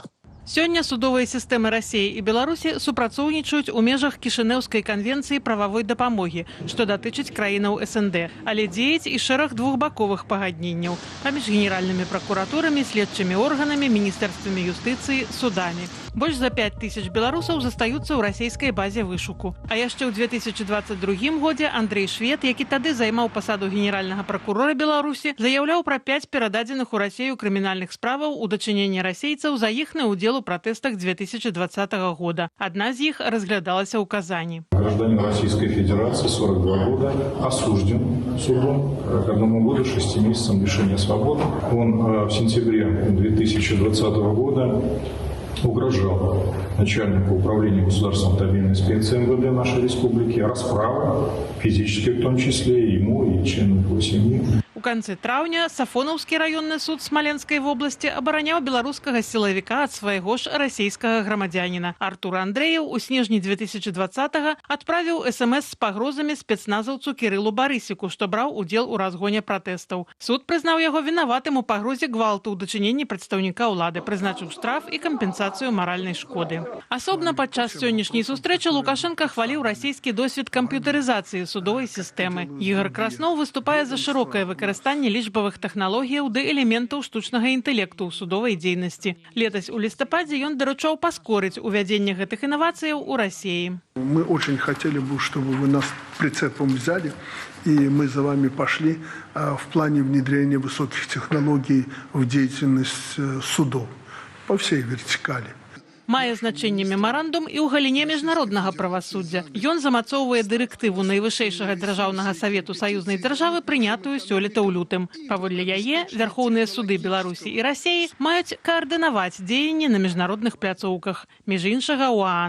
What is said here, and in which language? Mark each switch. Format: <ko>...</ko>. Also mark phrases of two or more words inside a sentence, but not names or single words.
<be>Сёння судовыя сістэмы Расіі і Беларусі супрацоўнічаюць у межах Кішынеўскай канвенцыі прававой дапамогі, што датычыць краінаў СНД, але дзеяць і шэраг двухбаковых пагадненняў паміж генеральнымі пракуратурамі, следчымі органамі, міністэрствамі юстыцыі, судамі. Больш за 5000 беларусаў застаюцца ў расійскай базе вышуку. А яшчэ ў 2022 годзе Андрэй Швед, які тады займаў пасаду генеральнага пракурора Беларусі, заяўляў пра 5 перададзеных у Расію крымінальных справаў у дачыненні расейцаў за іхны ўдзел у протестах 2020 года.</be> <ru>Одна из них разглядалась в Казани. Гражданин Российской Федерации, 42 года, осужден судом к 1 году 6 месяцам лишения свободы. Он в сентябре 2020 года угрожал начальнику управления государственной автомобильной инспекции МВД нашей республики расправой, физически в том числе, ему и членам его семьи.</ru> <be>У канцы траўня Сафонаўскі раённы суд Смаленскай вобласці абараняў беларускага сілавіка ад свайго ж расійскага грамадзяніна. Артур Андрэеў у снежні 2020-го адправіў СМС з пагрозамі спецназаўцу Кірылу Барысіку, што браў удзел у разгоне пратэстаў. Суд прызнаў яго вінаватым у пагрозе гвалту ў дачыненні прадстаўніка ўлады, прызначыў штраф і кампенсацыю маральнай шкоды. Асобна падчас сённяшняй сустрэчы Лукашенко хваліў расійскі досвед камп'ютарызацыі судовай сістэмы. Ігор Краснов выступае за шырокае выкарыстанне лічбавых тэхналогіяў ды элементаў штучнага інтэлекту ў судовай дзейнасці. Летась у лістападзе ён даручаў паскорыць увядзенне гэтых інавацыяў у Расіі.</be> <ru>Мы очень хотели бы, чтобы вы нас прицепом взяли, и мы за вами пошли в плане внедрения высоких технологий в деятельность судов по всей вертикали.</ru> <be>Мае значэнне мемарандум і ў галіне міжнароднага правасуддзя. Ён замацоўвае дырэктыву найвышэйшага дзяржаўнага савету саюзнай дзяржавы, прынятую сёлета ў лютым. Паводле яе, Верхоўныя суды Беларусі і Расіі маюць каардынаваць дзеянні на міжнародных пляцоўках, між іншага ў ААН.</be>